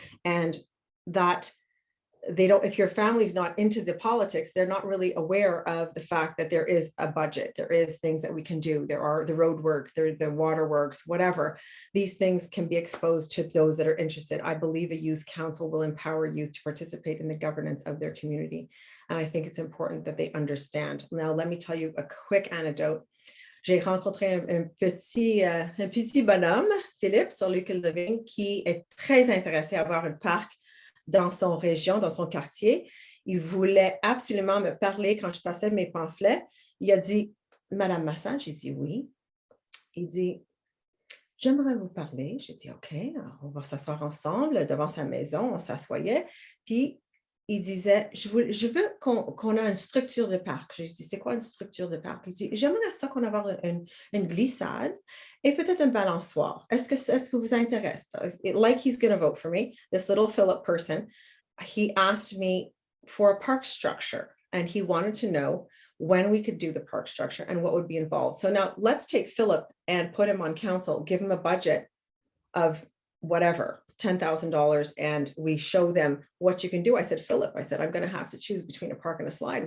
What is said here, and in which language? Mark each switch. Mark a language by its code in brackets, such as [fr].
[en] And that they don't, if your family's not into the politics, they're not really aware of the fact that there is a budget, there is things that we can do, there are the road work, there the water works, whatever. These things can be exposed to those that are interested. I believe a youth council will empower youth to participate in the governance of their community, and I think it's important that they understand. Now, let me tell you a quick anecdote. [fr] J'ai rencontré un petit bonhomme, Philippe, sur l'île de Vigne, qui est très intéressé à avoir un parc dans son région, dans son quartier. Il voulait absolument me parler quand je passais mes pamphlets. Il a dit, Madame Massad, j'ai dit oui. Il dit, j'aimerais vous parler. J'ai dit, OK, alors on va s'asseoir ensemble devant sa maison. On s'assoyait. Puis, il disait, je veux qu'on ait une structure de parc. J'ai dit, c'est quoi une structure de parc? Il dit, j'aimerais ça qu'on ait une glissade et peut-être un balançoire. Est-ce que vous intéresse? [en] Like he's going to vote for me, this little Philip person, he asked me for a park structure, and he wanted to know when we could do the park structure and what would be involved. So now let's take Philip and put him on council, give him a budget of whatever, $10,000, and we show them what you can do. I said, Philip, I said, I'm going to have to choose between a park and a slide.